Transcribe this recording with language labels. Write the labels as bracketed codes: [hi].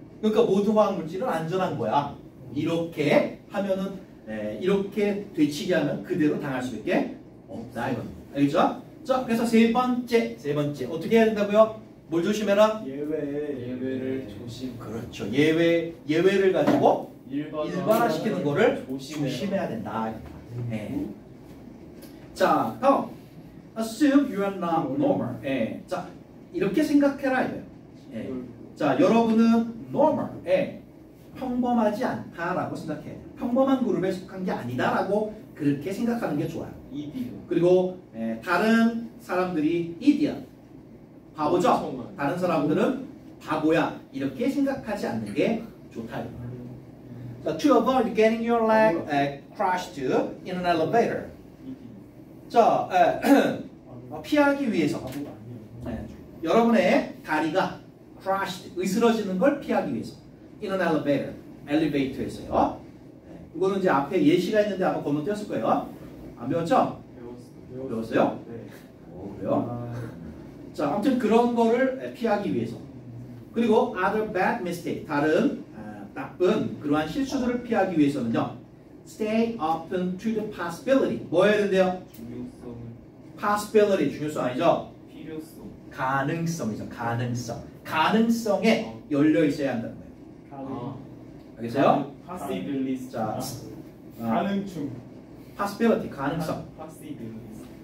[ko] 그러니까 모든 화학 물질은 안전한 거야. 이렇게 하면은 이렇게 되치게 하면 그대로 당할 수밖에 없다 이겁니다. 알겠죠? 자, 그래서 세 번째 어떻게 해야 된다고요? 뭘 조심해라? 예외를 조심. 그렇죠. 예외를 가지고 일반화시키는 거를 조심해야 조심해야 된다. 네. 자, 다음. [en] Assume you are not normal. [ko] 자, 이렇게 생각해라 이거예요. 자, 여러분은 normal, 평범하지 않다라고 생각해야 돼요. 평범한 그룹에 속한 게 아니다라고 그렇게 생각하는 게 좋아요. 이디요. 그리고 다른 사람들이 idiot, 바보죠? 엄청난. 다른 사람들은 바보야. 이렇게 생각하지 않는 게 좋다. [en] 자, to avoid getting your leg crushed in an elevator. [ko] 자, 피하기 위해서 여러분의 다리가 crushed, 으스러지는 걸 피하기 위해서 [en] in an elevator, [ko] 엘리베이터에서요. 이거는 이제 앞에 예시가 있는데 아마 건너뛰었을 거예요. 안 배웠죠? 배웠어요? 네. 오, 그래요? 자, 아무튼 그런 거를 피하기 위해서. 그리고 [en] other bad mistake, [ko] 다른 나쁜 그러한 실수들을 피하기 위해서는요. [en] Stay open to the possibility. [ko] 뭐 해야 된대요? 중요성을. possibility, 중요성 아니죠? 필요성. 가능성이죠. 가능성에 열려 있어야 한다는 거예요. 알겠어요? [en] possibilities. [ko] 자, 가능충. possibility, 가능성. [en] possibilities.